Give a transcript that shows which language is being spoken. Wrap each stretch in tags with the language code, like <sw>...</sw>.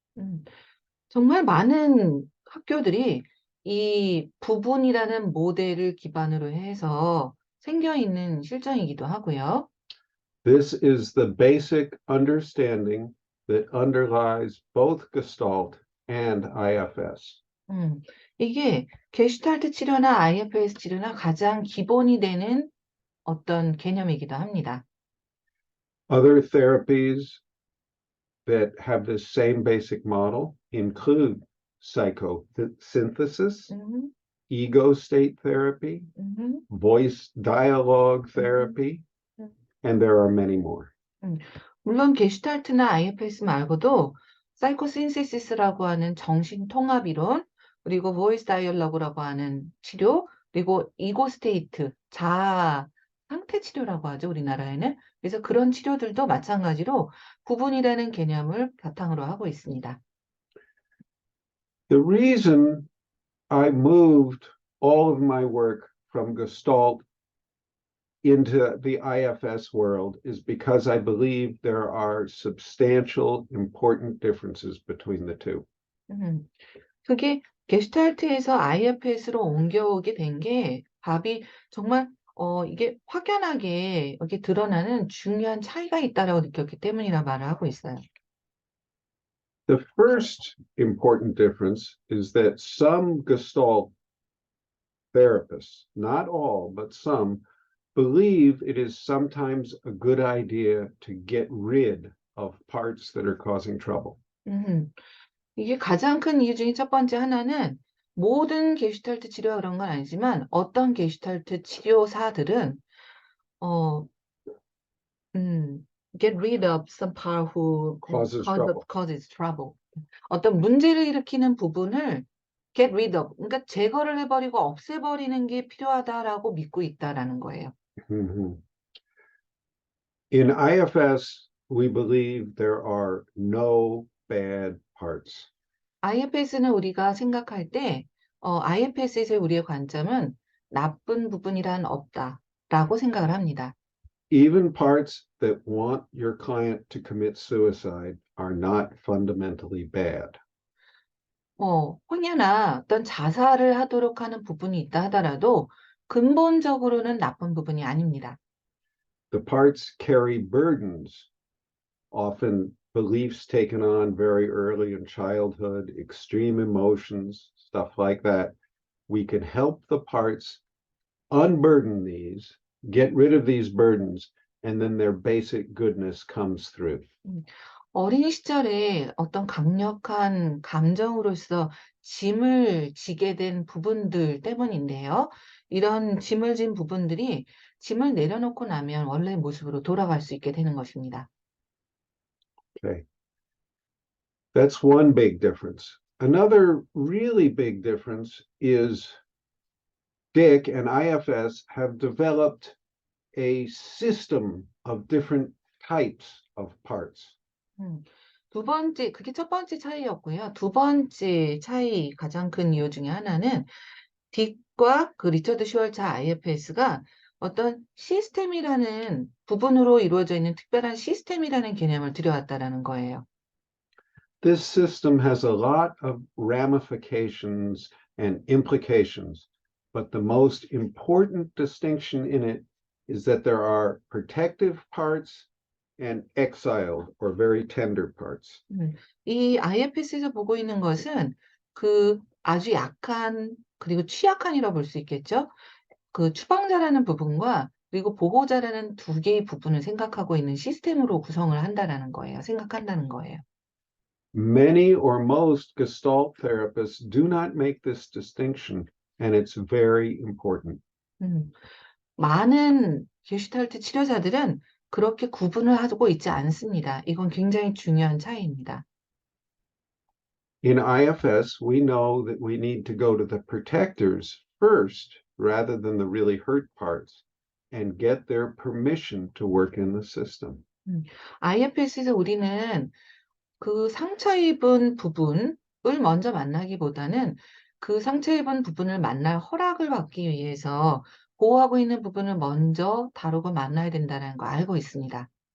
<ko>음, 정말 많은 학교들이 이 부분이라는 모델을 기반으로 해서 생겨 있는 실정이기도 하고요.</ko> <en>This is the basic understanding that underlies both Gestalt and IFS.</en> <ko>음, 이게 게슈탈트 치료나 IFS 치료나 가장 기본이 되는 어떤 개념이기도 합니다.</ko> <en>Other therapies that have this same basic model include psychosynthesis, 음, ego state therapy, 음, voice dialogue therapy, 음. and there are many more.</en> <ko>물론 게슈탈트나 IFS 말고도 사이코신세시스라고 하는 정신 통합 이론, 그리고 보이스 다이얼로그라고 하는 치료, 그리고 이고 스테이트, 자아 상태 치료라고 하죠, 우리나라에는. 그래서 그런 치료들도 마찬가지로 구분이라는 개념을 바탕으로 하고 있습니다.</ko> <en>The reason I moved all of my work from Gestalt into the IFS world is because I believe there are substantial, important differences between the two.</en> <ko>음, 그게 게슈탈트에서 IFS로 옮겨오게 된 게 밥이 정말 이게 확연하게 이렇게 드러나는 중요한 차이가 있다라고 느꼈기 때문이라 말을 하고 있어요.</ko> <en>The first important difference is that some Gestalt therapists, not all, but some, believe it is sometimes a good idea to get rid of parts that are causing trouble.</en> <ko>음, 이게 가장 큰 이유 중에 첫 번째 하나는 모든 게슈탈트 치료가 그런 건 아니지만 어떤 게슈탈트 치료사들은 어,</ko> <en>get rid of some part who Causes trouble. causes trouble.</en> <ko>어떤 문제를 일으키는 부분을</ko> <en>get rid of,</en> <ko>그러니까 제거를 해버리고 없애버리는 게 필요하다라고 믿고 있다라는 거예요. Mhm.</ko> <en>In IFS, we believe there are no bad parts.</en> <ko>IFS는 우리가 생각할 때, IFS에서의 우리의 관점은 나쁜 부분이란 없다라고 생각을 합니다.</ko> <en>Even parts that want your client to commit suicide are not fundamentally bad.</en> <ko>혹여나 어떤 자살을 하도록 하는 부분이 있다 하더라도 근본적으로는 나쁜 부분이 아닙니다.</ko> <en>The parts carry burdens, often beliefs taken on very early in childhood, extreme emotions, stuff like that. We can help the parts unburden these, get rid of these burdens, and then their basic goodness comes through.</en> <ko>어린 시절에 어떤 강력한 감정으로서 짐을 지게 된 부분들 때문인데요. 이런 짐을 진 부분들이 짐을 내려놓고 나면 원래 모습으로 돌아갈 수 있게 되는 것입니다.</ko> <en>Okay. That's one big difference. Another really big difference is Dick and IFS have developed a system of different types of parts.</en> <ko>두 번째, 그게 첫 번째 차이였고요. 두 번째 차이, 가장 큰 이유 중에 하나는 딕과 그 리처드 슈왈츠 IFS가 어떤 시스템이라는 부분으로 이루어져 있는 특별한 시스템이라는 개념을 들여왔다라는 거예요.</ko> <en>This system has a lot of ramifications and implications, but the most important distinction in it is that there are protective parts and exiled or very tender parts.</en> <ko>이 IFS에서 보고 있는 것은 그 아주 약한 그리고 취약한이라고 볼 수 있겠죠. 그 추방자라는 부분과 그리고 보호자라는 두 개의 부분을 생각하고 있는 시스템으로 구성을 한다라는 거예요. 생각한다는 거예요.</ko> <en>Many or most Gestalt therapists do not make this distinction, and it's very important.</en> <ko>음, 많은 게슈탈트 치료자들은 그렇게 구분을 하고 있지 않습니다. 이건 굉장히 중요한 차이입니다.</ko> <en>In IFS, we know that we need to go to the protectors first rather than the really hurt parts and get their permission to work in the system.</en> <ko>IFS에서 우리는 그 상처 입은 부분을 먼저 만나기보다는 그 상처 입은 부분을 만날 허락을 받기 위해서 보호하고 있는 부분을 먼저 다루고 만나야 된다는 거 알고 있습니다.</ko>